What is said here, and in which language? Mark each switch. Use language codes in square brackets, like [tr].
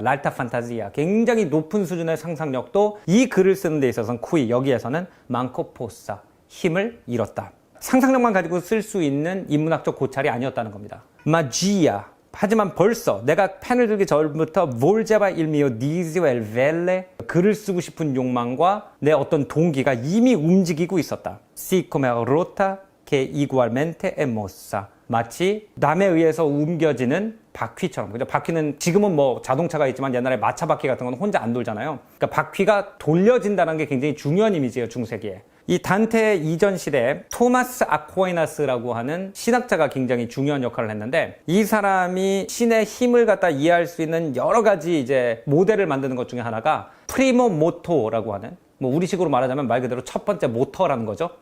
[it] l'alta fantasia, [ko] 굉장히 높은 수준의 상상력도 이 글을 쓰는 데 있어서는 cui, 여기에서는 [it] manco possa, [ko] 힘을 잃었다. 상상력만 가지고 쓸 수 있는 인문학적 고찰이 아니었다는 겁니다. magia, 하지만 벌써 내가 펜을 들기 전부터 [it] volgeva il mio disio e velle, [ko] 글을 쓰고 싶은 욕망과 내 어떤 동기가 이미 움직이고 있었다. [it] si come rota che ugualmente è mossa, [ko] 마치 남에 의해서 옮겨지는 바퀴처럼. 그죠? 바퀴는 지금은 뭐 자동차가 있지만 옛날에 마차 바퀴 같은 건 혼자 안 돌잖아요. 그러니까 바퀴가 돌려진다는 게 굉장히 중요한 이미지예요, 중세기에. 이 단테 이전 시대에 토마스 아퀴나스라고 하는 신학자가 굉장히 중요한 역할을 했는데, 이 사람이 신의 힘을 갖다 이해할 수 있는 여러 가지 이제 모델을 만드는 것 중에 하나가 프리모 모토라고 하는, 뭐 우리식으로 말하자면 말 그대로 첫 번째 모터라는 거죠.